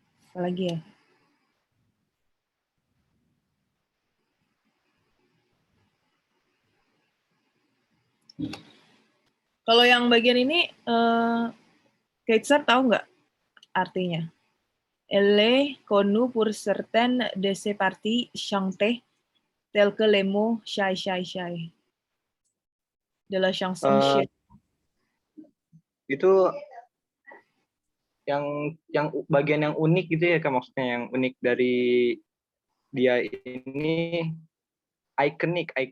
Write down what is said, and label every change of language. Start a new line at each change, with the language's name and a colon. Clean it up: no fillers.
Indonesian: Apa lagi ya? Kalau yang bagian ini, Kaitsar tahu nggak artinya?
French: Elle est connue pour certaines de ses parties chantées, telles que les mots shy, shy, shy. De la chanson Eh,
English: Shy.
Indonesian: Itu yang bagian yang unik gitu ya Kak, maksudnya yang unik dari dia ini ikonik.